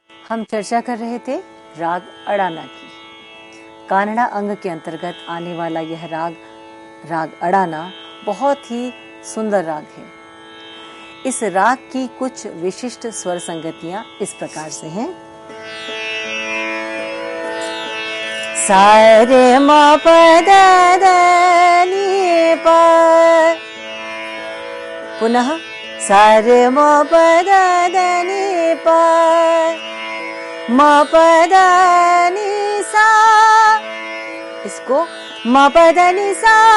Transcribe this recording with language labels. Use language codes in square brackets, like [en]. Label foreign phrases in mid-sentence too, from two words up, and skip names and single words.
[hi] हम चर्चा कर रहे थे राग अड़ाना की। कानड़ा अंग के अंतर्गत आने वाला यह राग अड़ाना बहुत ही सुंदर राग है। इस राग की कुछ विशिष्ट स्वर संगतियां इस प्रकार से हैं। सा रे म प द ध नि प, पुनः सा रे म प द ध नि प, म प द नि सा, इसको म प द नि सा